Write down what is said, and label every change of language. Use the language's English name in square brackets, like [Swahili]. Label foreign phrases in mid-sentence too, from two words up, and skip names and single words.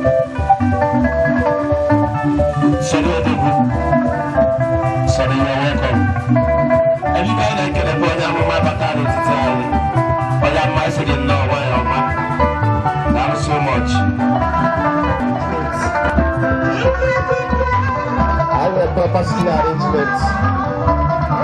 [English] you. Sorry, Odogwu. Sorry, you are welcome. [Igbo] Everybody na-ekele bụ onye amụma batara n'etiti anyị. Onye amụma sị gị nnọọ, nwanyị ọma. [English] Thank you so much. I have a proper sitting arrangement.